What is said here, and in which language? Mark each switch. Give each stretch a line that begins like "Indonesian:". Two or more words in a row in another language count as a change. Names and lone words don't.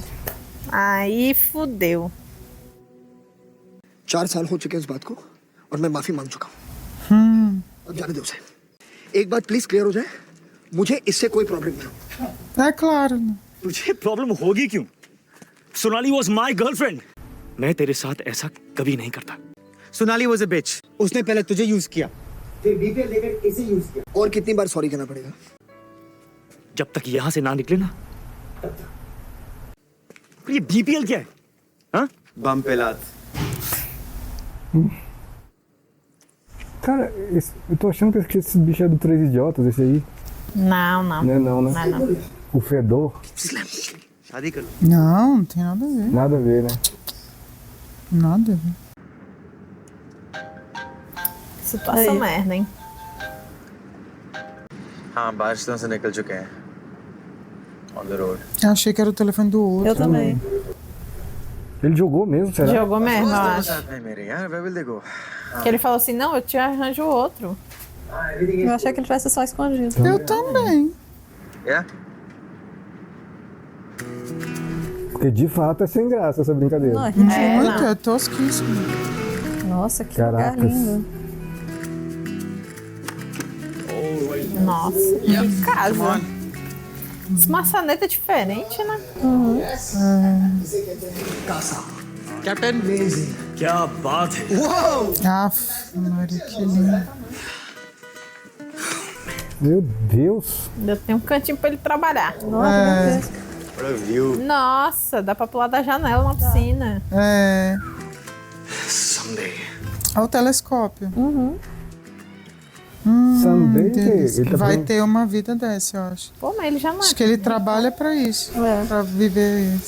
Portuguese: Aí fudeu.
Hindi: 4 साल हो चुके हैं इस बात को और मैं माफी मांग चुका हूँ। अब जाने दो उसे। एक बात प्लीज क्लियर हो जाए, मुझे इससे कोई प्रॉब्लम नहीं है।
Portuguese: É claro.
Hindi: तुझे प्रॉब्लम होगी क्यों?
English: सोनाली was my girlfriend.
Hindi: मैं तेरे साथ ऐसा कभी नहीं करता. सोनाली
English: was a bitch
Hindi: उसने पहले तुझे यूज किया फिर बीपीएल लेकर इसे यूज किया और कितनी बार सॉरी कहना पड़ेगा? जब तक यहाँ से ना निकले ना. ये बीपीएल क्या है? हाँ? बम पे लात
Portuguese: Cara, eu tô achando que esse bicho é do Três Idiotas, esse aí. Não, não. Não é não, né? Não, não. O fedor.
Hindi: शादी कर
Portuguese: Não, não tem nada a ver. Nada a ver, né? Nada a ver. Situação merda, hein?
Hindi: हाँ बारिशों से निकल चुके हैं
English: on the road
Portuguese: Eu achei que era o telefone do outro. Eu também. Ele jogou mesmo, será? Jogou mesmo, eu acho.
Hindi: नहीं मेरे यार
English: where will they go
Portuguese: Que ele falou assim, não, eu te arranjo outro. Eu achei que ele tivesse só escondido. Eu também.
English: yeah
Portuguese: Porque de fato é sem graça essa brincadeira. Não, é ridículo. Muito, é tosquíssimo. Nossa, que lugar Caracas. lindo. Nossa, que casa. Essa maçaneta é diferente, né?
Hindi: कैप्टन क्या बात है?
Portuguese: Aff, Maria, que lindo. Meu Deus. Ainda tem um cantinho pra ele trabalhar.
English: what a view
Portuguese: Nossa, dá pra pular da janela na piscina. É.
English: Someday.
Portuguese: Olha o telescópio.
English: Someday,
Portuguese: Delícia. ele tá Vai fazendo- ter uma vida dessa, eu acho. Pô, mas ele já não Acho que ele trabalha pra isso. É. Pra viver isso.